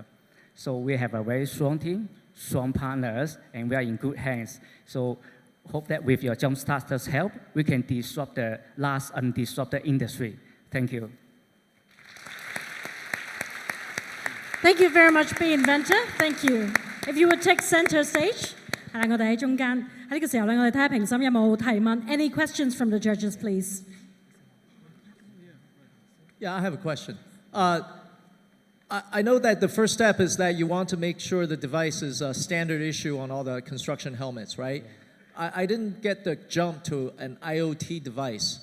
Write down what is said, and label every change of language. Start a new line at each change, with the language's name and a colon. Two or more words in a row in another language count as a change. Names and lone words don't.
English: So we have a very strong team, strong partners, and we are in good hands. So hope that with your Jumpstarter's help, we can disrupt the last undisrupted industry. Thank you. Thank you very much, Beeinventor. Thank you. If you would take center stage，
Cantonese: 係啦，我哋喺中間。喺呢個時候咧，我哋睇下評審有冇提問。
English: Any questions from the judges, please? Yeah, I have a question. I know that the first step is that you want to make sure the device is a standard issue on all the construction helmets, right? I didn't get the jump to an IoT device.